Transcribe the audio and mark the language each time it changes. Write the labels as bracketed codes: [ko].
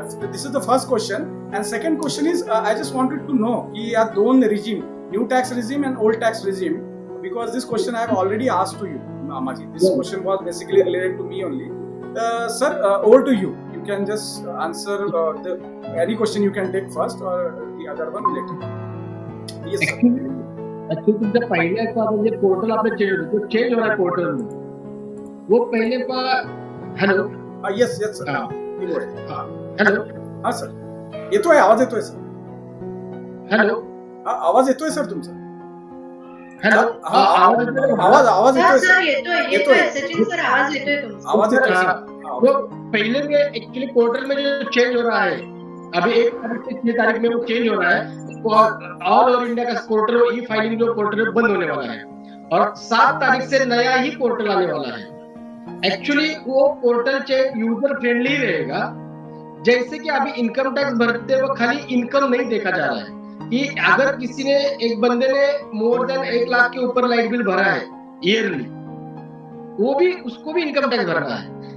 [en] This is the first question, and second question is I just wanted to know [mr] कि या दोन [en] regime, new tax regime and old tax regime, because this question I have already asked to you, Amaji. This question was basically related to me only. Sir, over to you. You can just answer any question you can take first, or the other one later. Yes, sir. [mr] actually तुमचा पहिल्याचा म्हणजे portal आपलं [hi] change हो रहा है portal में. वो पहले hello [en] Yes, sir. Hello. [mr] हा सर, येतोय, आवाज येतोय सर. हॅलो. आवाज येतोय सर तुमचा. हॅलो. आवाज येतोय सर. येतोय सचिन सर, आवाज येतोय तुमचा. आवाज येतोय सर. [hi] वो पहले में एक्चुअली पोर्टल में जो चेंज हो रहा है, अभी 1 तारीख से 6 तारीख में वो चेंज हो रहा है. ऑल ओवर इंडिया का पोर्टल, ई फाइलिंग जो पोर्टल बंद होने वाला है, और 7 तारीख से नया ही पोर्टल आने वाला है. एक्चुअली वो पोर्टल यूजर फ्रेंडली रहेगा. जैसे कि अभी इनकम टैक्स भरते वक्त खाली इनकम नहीं देखा जा रहा है कि अगर किसी ने, एक बंदे ने मोर देन 1 लाख के ऊपर लाइट बिल भरा है ईयरली, वो भी, उसको भी इनकम टैक्स भरना है.